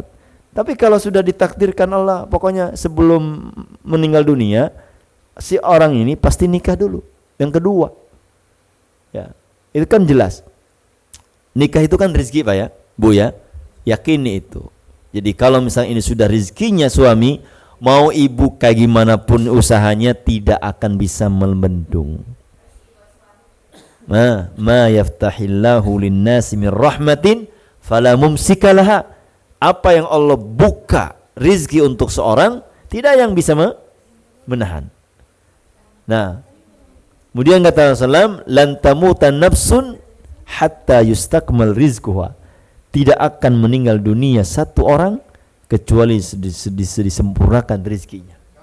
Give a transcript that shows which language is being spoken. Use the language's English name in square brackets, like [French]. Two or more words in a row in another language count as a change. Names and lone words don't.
[Indonesian] Tapi kalau sudah ditakdirkan Allah, pokoknya sebelum meninggal dunia, si orang ini pasti nikah dulu yang kedua. Ya, itu kan jelas. Nikah itu kan rezeki, Pak ya, Bu ya. Yakini itu. Jadi kalau misalnya ini sudah rezekinya suami, mau ibu kayak gimana pun usahanya tidak akan bisa membendung. [Arabic] ما يفتح الله للناس من رحمة فلا ممسك لها. [Indonesian] Apa yang Allah buka rizki untuk seorang, tidak yang bisa menahan. Nah, kemudian kata Rasulullah, [Arabic] لن تموت نفس حتى تستكمل رزقها. [Indonesian] Tidak akan meninggal dunia satu orang kecuali disempurnakan rizkinya.